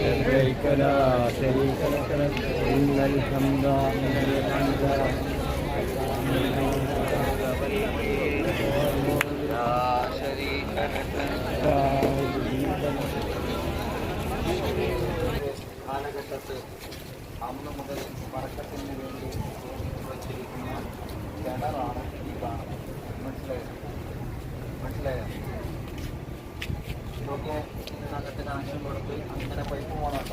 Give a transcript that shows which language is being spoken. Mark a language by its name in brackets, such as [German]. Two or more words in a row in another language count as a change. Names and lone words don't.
[Arabic] لبيك لا شريك لك إن الحمد لا شريك لك [Malayalam] കാലഘട്ടത്ത് അന്ന് മുതൽ വറക്കത്തിന് വേണ്ടി വച്ചിരിക്കുന്ന കിണറാണ് ഈ കാണുന്നത്. മനസ്സിലായോ? ഇതൊക്കെ ഇതിനകത്ത് കണക്ഷൻ കൊടുത്ത് അങ്ങനെ പൈപ്പ് പോകണമല്ലോ.